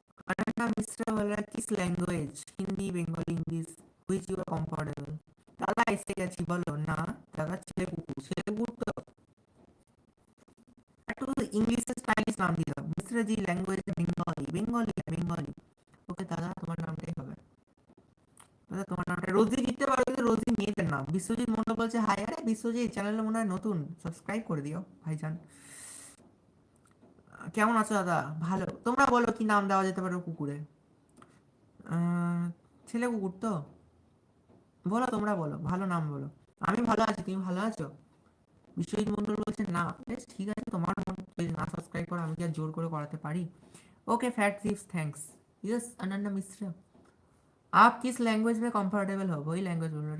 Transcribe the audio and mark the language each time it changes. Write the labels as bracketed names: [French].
[Hindi] अनन्या मिश्रा वाला किस language? [Bangla] Hindi, Bengali, English, [English] Which you are comfortable? [Bangla] দাদা এসে গেছি, বলো না। দাদা ছেলে কুকুর, ছেলে কুকুর তো একটু ইংলিশে স্টাইলিশ নাম দিয়ে দাও। মিশ্রা জি ল্যাঙ্গুয়েজ বেঙ্গলি, বেঙ্গলি বেঙ্গলি। ওকে দাদা তোমার নামটাই হবে। দাদা তোমার নামটা রোজি দিতে পারো, কিন্তু রোজি মেয়েদের নাম। বিশ্বজিৎ মন্ডল বলছে হাই, আরে বিশ্বজিৎ চ্যানেলে মনে হয় নতুন, সাবস্ক্রাইব করে দিও ভাইজান। কেমন আছো দাদা? ভালো। তোমরা বলো কি নাম দেওয়া যেতে পারে কুকুরে? আহ, ছেলে কুকুর তো, বলো তোমরা বলো, ভালো নাম বলো। আমি ভালো আছি, তুমি ভালো আছো? বিশ্বজিৎ মন্ডল বলছে না, বেশ ঠিক আছে, তোমার মন, যদি না সাবস্ক্রাইব করো আমি কি আর জোর করে করাতে পারি? [Hindi] Okay fat thieves thanks. Yes Ananya Mishra, आप किस लैंग्वेज में कंफर्टेबल हो वही लैंग्वेज बोलो।